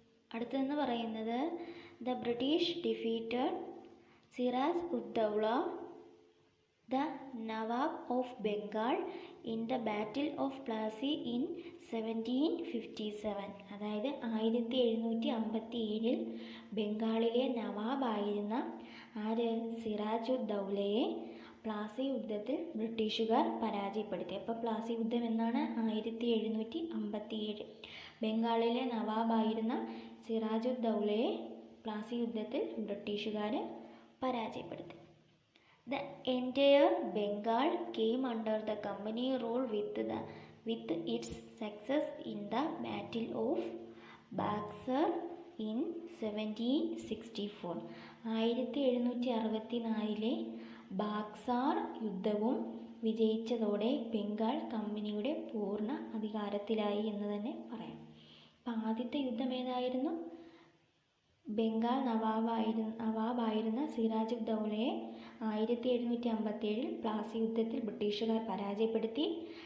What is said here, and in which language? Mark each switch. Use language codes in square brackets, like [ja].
[ml] അടുത്തതെന്ന് പറയുന്നത് [en] the British defeated Siraj ud Daula the nawab of Bengal in the battle of Plassey in 1757, [ml] അതായത് 1757 ബംഗാളിലെ നവാബായിരുന്ന സിറാജ് ഉദ് ദൗലയെ പ്ലാസി യുദ്ധത്തിൽ ബ്രിട്ടീഷുകാർ പരാജയപ്പെടുത്തി. അപ്പോൾ പ്ലാസി യുദ്ധം എന്നാണ്? 1757. ബംഗാളിലെ നവാബായിരുന്ന സിറാജ് ഉദ് ദൗലയെ പ്ലാസി യുദ്ധത്തിൽ ബ്രിട്ടീഷുകാർ പരാജയപ്പെടുത്തി. [en] The entire Bengal came under the company rule with its success in the Battle of Buxar in 1764. [ml] 1764 ബാക്സാർ യുദ്ധവും വിജയിച്ചതോടെ ബംഗാൾ കമ്പനിയുടെ പൂർണ്ണ അധികാരത്തിലായി എന്ന് തന്നെ പറയാം. അപ്പം ആദ്യത്തെ യുദ്ധം ഏതായിരുന്നു? ബംഗാൾ നവാബായിരുന്ന സിറാജ് ഉദ് ദൗലയെ 1757 പ്ലാസി യുദ്ധത്തിൽ ബ്രിട്ടീഷുകാർ പരാജയപ്പെടുത്തി.